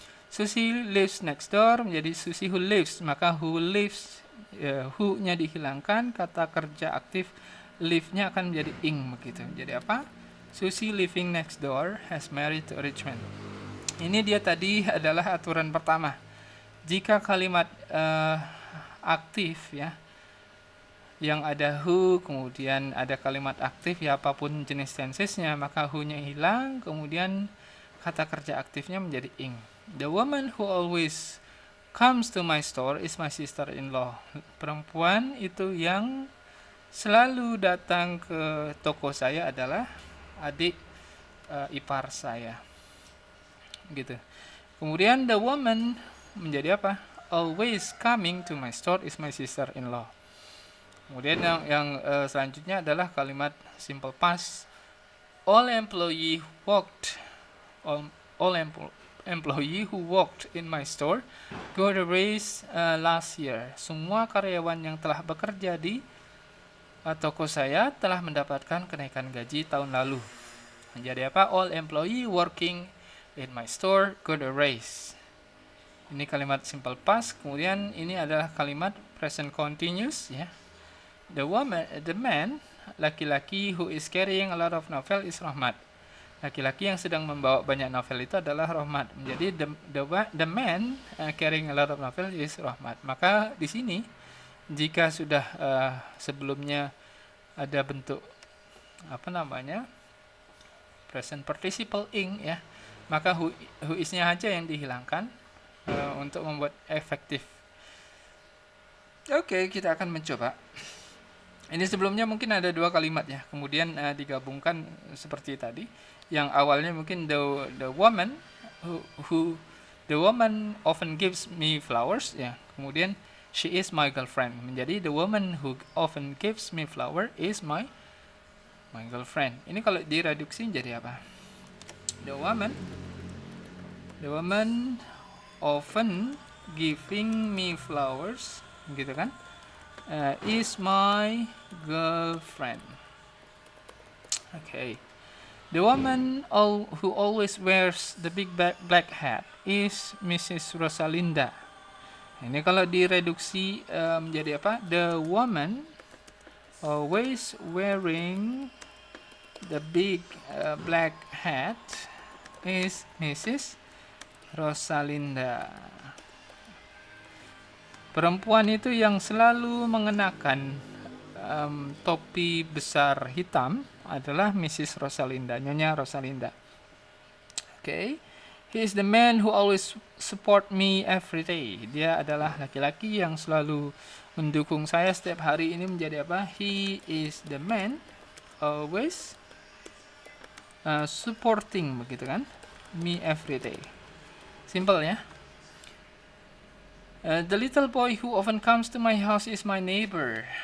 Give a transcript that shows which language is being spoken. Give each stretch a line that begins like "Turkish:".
English: Susie lives next door
Indonesian: menjadi Susie who lives, maka who lives, who-nya dihilangkan, kata kerja aktif live-nya akan menjadi ing, begitu. Jadi apa?
English: Susie living next door has married to a rich man.
Indonesian: Ini dia tadi adalah aturan pertama. Jika kalimat aktif, ya, yang ada who, kemudian ada kalimat aktif, ya apapun jenis tensesnya, maka who-nya hilang, kemudian kata kerja aktifnya menjadi ing.
English: The woman who always comes to my store is my sister-in-law.
Indonesian: Perempuan itu yang selalu datang ke toko saya adalah adik ipar saya, gitu. Kemudian
English: the woman
Indonesian: menjadi apa?
English: Always coming to my store is my sister-in-law.
Indonesian: Kemudian yang selanjutnya adalah kalimat simple past.
English: All employee who worked in my store got a raise last year.
Indonesian: Semua karyawan yang telah bekerja di toko saya telah mendapatkan kenaikan gaji tahun lalu. Jadi apa?
English: All employee working in my store got a raise.
Indonesian: Ini kalimat simple past. Kemudian ini adalah kalimat present continuous, ya.
English: The man, laki-laki who is carrying a lot of novel is Rahmat.
Indonesian: Laki-laki yang sedang membawa banyak novel itu adalah Rahmat.
English: Jadi the man carrying a lot of novel is Rahmat.
Indonesian: Maka di sini jika sudah sebelumnya ada bentuk present participle ing, ya, maka who is-nya aja yang dihilangkan untuk membuat efektif. Oke, kita akan mencoba. Ini sebelumnya mungkin ada dua kalimat, ya, kemudian digabungkan seperti tadi. Yang awalnya mungkin
English: the woman the woman often gives me flowers, ya. Kemudian she is my girlfriend menjadi the woman who often gives me flower is my girlfriend.
Indonesian: Ini kalau direduksi jadi apa?
English: The woman often giving me flowers,
Indonesian: gitu kan?
English: Is my girlfriend. Okay. The woman who always wears the big black hat is Mrs. Rosalinda.
Indonesian: Ini kalau direduksi menjadi apa?
English: The woman always wearing the big black hat is Mrs. Rosalinda.
Indonesian: Perempuan itu yang selalu mengenakan topi besar hitam adalah Mrs. Rosalinda, Nyonya Rosalinda. Okay.
English: He is the man who always support me every day.
Indonesian: Dia adalah laki-laki yang selalu mendukung saya setiap hari. Ini menjadi apa?
English: He is the man always supporting,
Indonesian: begitu kan?
English: Me every day. Simple, ya. The little boy who often comes to my house is my neighbor.